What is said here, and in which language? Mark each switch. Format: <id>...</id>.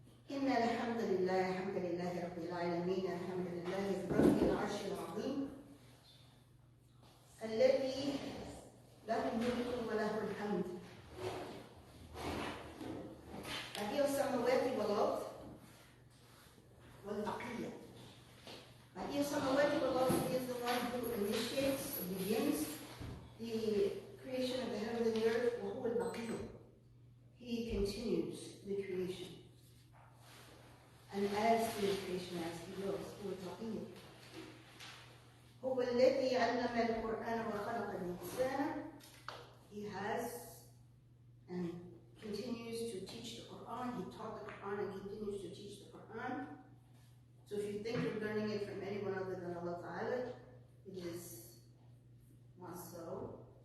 <ar>إن الحمد لله رب العالمين الحمد لله رب العرش العظيم الذي له الملك وله الحمد بديع السماوات والأرض والبقية. بديع السماوات والأرض</ar> <en>is the one who initiates, begins the creation of the heaven and the earth.</en> <ar>وهو البقية.</ar> <en>He continues the creation and adds to the creation as he wills.</en> <ar>هو البقية. هو الذي علم القرآن وخلق الإنسان.</ar> <en>He has and continues to teach the Quran. He taught the Quran and continues to teach the Quran. So if you think you're learning it from anyone other than Allah Ta'ala, it is not so.</en>